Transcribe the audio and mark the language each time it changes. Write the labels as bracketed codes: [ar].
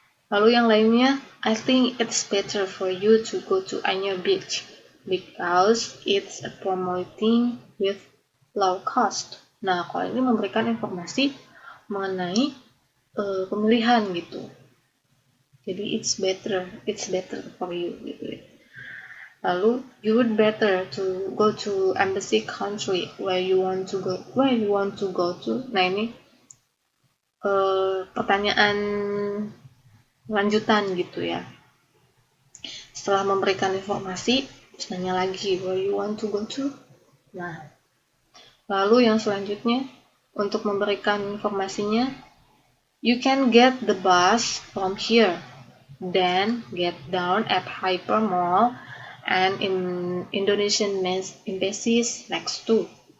[id] Lalu yang lainnya, [en] I think it's better for you to go to Anyer Beach because it's promoting with low cost. [id] Nah, kalau ini memberikan informasi mengenai pemilihan gitu. [en] Jadi it's better for you [id] gitu ya. Lalu [en] you would better to go to embassy country where you want to go to. [id] Nah ini pertanyaan lanjutan gitu ya. Setelah memberikan informasi, terus nanya lagi [en] where you want to go to. [id] Nah, lalu yang selanjutnya untuk memberikan informasinya, [en] you can get the bus from here, then get down at Hyper Mall and in Indonesian embassies next to.